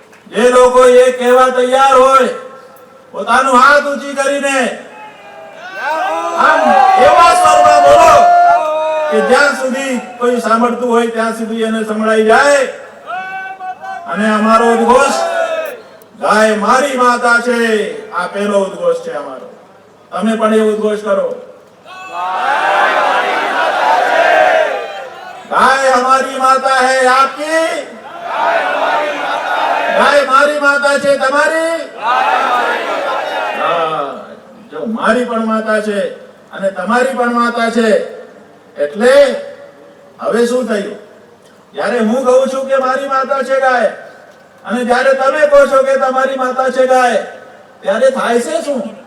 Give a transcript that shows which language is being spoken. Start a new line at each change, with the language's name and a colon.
Gujarati: જે લોકો એ કહેવા તૈયાર હોય પોતાનું હાથ ઊંચી કરીને આમ એવા સ્વરમાં બોલો કે જ્યાં સુધી કોઈ સાંભળતું હોય ત્યાં સુધી એને સંભળાઈ જાય। અને અમારો ઉદ્ઘોષ ગાય મારી માતા છે, આ પહેલો ઉદ્ઘોષ છે અમારો। તમે પણ એ ઉદ્ઘોષ કરો,
Hindi: गाय हमारी माता है आपकी,
Gujarati: गाय मारी माता છે તમારી। જો મારી પણ માતા છે અને તમારી પણ માતા છે, એટલે હવે શું થયું? જ્યારે હું કહું છું કે મારી માતા છે ગાય અને જ્યારે તમે કહો છો કે તમારી માતા છે ગાય, ત્યારે થાય છે શું?